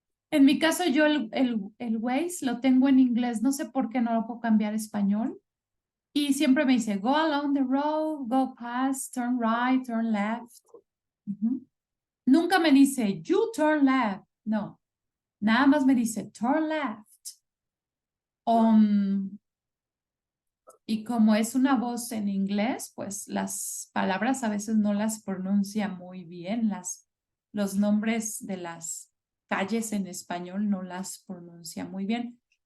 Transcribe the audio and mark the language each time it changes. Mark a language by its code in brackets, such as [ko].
[es] En mi caso, yo el Waze lo tengo en inglés, no sé por qué no lo puedo cambiar a español. Y siempre me dice, [en] go along the road, go past, turn right, turn left. [es] Nunca me dice, [en] you turn left. [es] No, nada más me dice, [en] turn left. [es] Y como es una voz en inglés, pues las palabras a veces no las pronuncia muy bien. Los nombres de las calles en español no las pronuncia muy bien.